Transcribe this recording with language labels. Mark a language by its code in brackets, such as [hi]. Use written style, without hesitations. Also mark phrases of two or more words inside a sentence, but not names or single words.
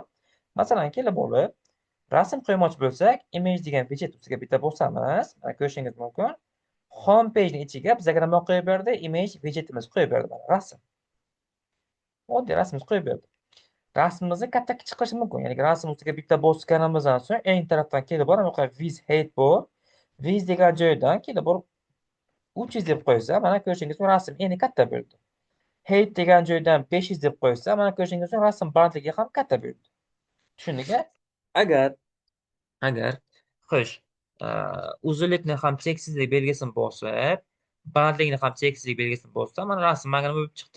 [uz] Masalan, kelib olib, rasm qo'ymoqchi bo'lsak, image degan widjet ustiga bitta bosamiz. Mana ko'rishingiz mumkin. [en] Home pagening [uz] ichiga bizga nima qo'yib berdi? Image widjetimiz qo'yib berdi. Mana rasm. Oddiy rasmimiz qo'yib berdi. Rasmimizni katta kichik qilish mumkin. Ya'ni rasm ustiga bitta bosganimizdan so'ng eng tarafdan kelib borib, bu yoqqa [en] with height [uz] bor. With degan joydan kelib borib 300 deb qo'ysa, mana ko'rishingiz mumkin, rasm endi katta bo'ldi. Height degan joydan 500 deb qo'ysa, mana ko'rishingiz mumkin, rasm balandligi ham katta bo'ldi. Tushundingmi? Agar agar xo'sh, uzunlikni ham cheksizlik belgisini bosib, balandlikni ham cheksizlik belgisini bossam, mana rasm mana nima bo'lib chiqdi?